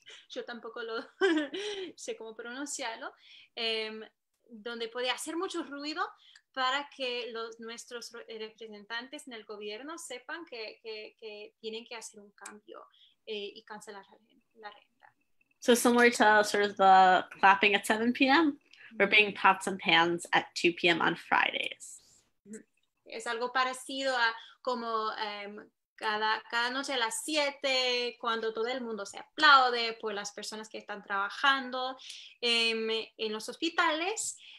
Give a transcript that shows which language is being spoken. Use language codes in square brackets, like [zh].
[es] Yo tampoco lo sé cómo pronunciarlo, donde puede hacer mucho ruido para que nuestros representantes en el gobierno sepan que tienen que hacer un cambio y cancelar la renta. [en] So similar to sort of the clapping at 7 p.m., we're banging pots and pans at 2 p.m. on Fridays. [es] Es algo parecido a como cada noche a las 7, cuando todo el mundo se aplaude por las personas que están trabajando en los hospitales.